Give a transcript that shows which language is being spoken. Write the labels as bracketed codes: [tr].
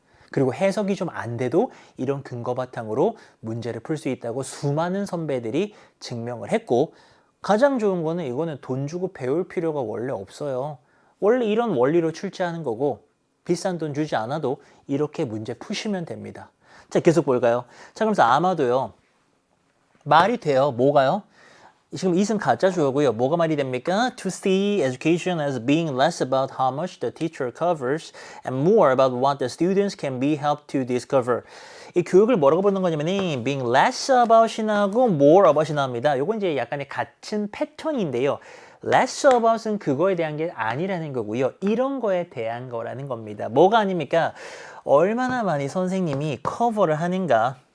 [ko] 그리고 해석이 좀 안 돼도 이런 근거 바탕으로 문제를 풀 수 있다고 수많은 선배들이 증명을 했고, 가장 좋은 거는 이거는 돈 주고 배울 필요가 원래 없어요. 원래 이런 원리로 출제하는 거고 비싼 돈 주지 않아도 이렇게 문제 푸시면 됩니다. 자, 계속 볼까요? 자, 그래서 아마도요. 말이 돼요. 뭐가요? 지금 이승 가짜 주어고요. 뭐가 말이 됩니까? [en] To see education as being less about how much the teacher covers and more about what the students can be helped to discover. [ko] 이 교육을 뭐라고 보는 거냐면은 being less about이 나고 more about이 나옵니다. 요건 이제 약간의 같은 패턴인데요. less about은 그거에 대한 게 아니라는 거고요. 이런 거에 대한 거라는 겁니다. 뭐가 아닙니까? 얼마나 많이 선생님이 커버를 하는가?